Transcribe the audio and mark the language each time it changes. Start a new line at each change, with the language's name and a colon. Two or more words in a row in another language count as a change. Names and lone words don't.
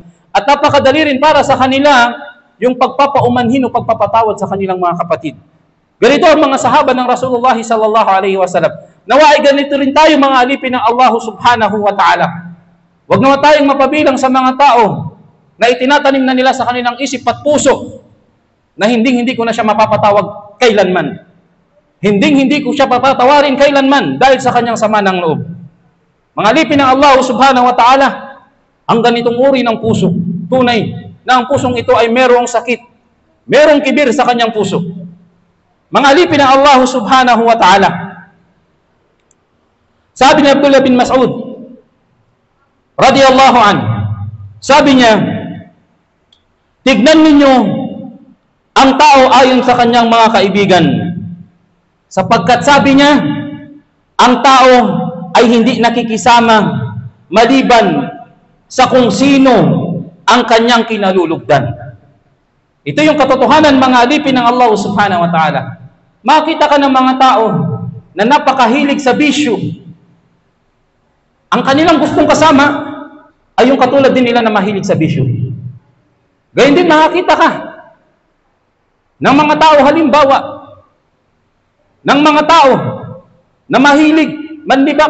Filipino: At napakadali rin para sa kanila yung pagpapaumanhin o pagpapatawad sa kanilang mga kapatid. Ganito ang mga sahaba ng Rasulullah
Arabic: صلى الله عليه وسلم.
Filipino: Nawa ay ganito rin tayo, mga alipin ng Allah
Arabic: سبحانه وتعالى.
Filipino: Huwag naman tayong mapabilang sa mga tao na itinatanim na nila sa kanilang isip at puso na hindi ko na siya mapapatawag kailanman. Hindi ko siya papatawarin kailanman dahil sa kanyang sama ng loob. Mga alipin ng Allah
Arabic: سبحانه وتعالى,
Filipino: ang ganitong uri ng puso, tunay na ang pusong ito ay merong sakit, merong kibir sa kanyang puso. Mga alipin ng Allah
Arabic: سبحانه وتعالى,
Filipino: sabi ni Abdullah bin Mas'ud
Arabic: رضي الله عنه,
Filipino: sabi niya, tignan ninyo ang tao ayon sa kanyang mga kaibigan, sapagkat sabi niya, ang tao ay hindi nakikisama maliban sa kung sino ang kanyang kinalulugdan. Ito yung katotohanan, mga alipin ng Allah
Arabic: سبحانه وتعالى.
Filipino: Makita ka ng mga tao na napakahilig sa bisyo. Ang kanilang gustong kasama ay yung katulad din nila na mahilig sa bisyo. Gayun din makakita ka ng mga tao, halimbawa, ng mga tao na mahilig manlibak.